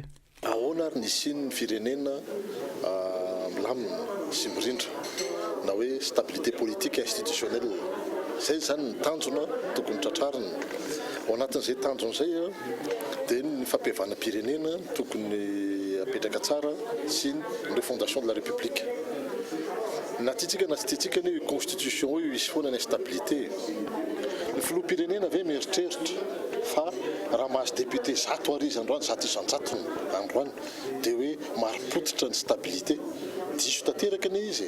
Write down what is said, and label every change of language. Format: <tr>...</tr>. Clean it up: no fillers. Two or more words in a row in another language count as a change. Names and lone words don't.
<mg>Ahoana ary ny sin'ny firenena milamina sy mirindra na hoe</mg> <fr>stabilité politique institutionnelle.</fr> <mg>Zay zany ny tanjona tokony tratrarina. Ao anatin'izay tanjona izay dia ny fampihavanam-pirenena tokony apetraka tsara sy ny</mg> <fr>fondation de la République.</fr> <mg>Na tiatsika na tsy tiatsika ny constitution io isy foana ny stabilité. Ny filoham-pirenena ve mieritreritra fa raha mahazo député 100 ariza androany 100 androany dia hoe maripototra ny stabilité. Diso tanteraka ny izy.</mg>